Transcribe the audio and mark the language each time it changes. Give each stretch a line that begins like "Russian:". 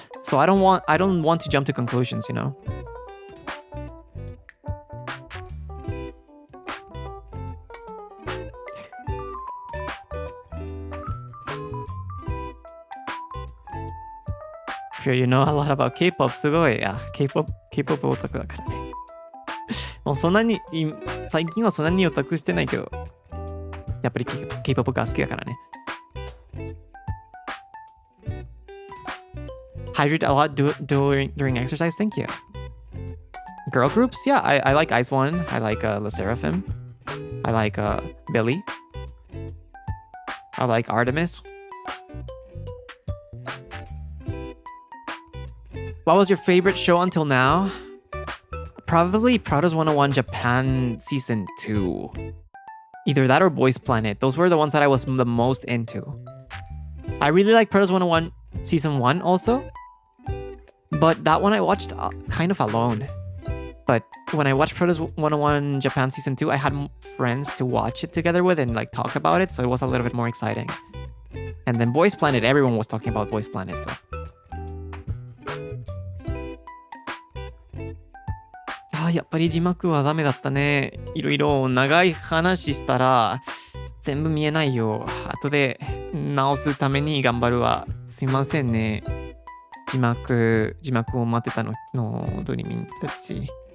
English: So I don't want to jump to conclusions, you know. Sure, you know a lot about K-pop.
Japanese: すごい。 K-pop オタクだからね。もうそんなに、最近はそんなにオタクしてないけど、やっぱり K-pop が好きだからね。
English: Hydrate a lot during exercise. Thank you. Girl groups? Yeah, I like Ice One. I like La Seraphim. I like Billy. I like Artemis. What was your favorite show until now? Probably Proudest 101 Japan Season 2. Either that or Boys Planet. Those were the ones that I was the most into. I really like Proudest 101 Season 1 also. But that one I watched kind of alone. But when I watched Proudest 101 Japan Season 2, I had friends to watch it together with and like talk about it. So it was a little bit more exciting. And then Boys Planet, everyone was talking about Boys Planet. So.
Japanese: Ah, やっぱり字幕はダメだったね。いろいろ長い話したら全部見えないよ。後で直すために頑張るわ。すいませんね。字幕を待ってたのドリミンたち。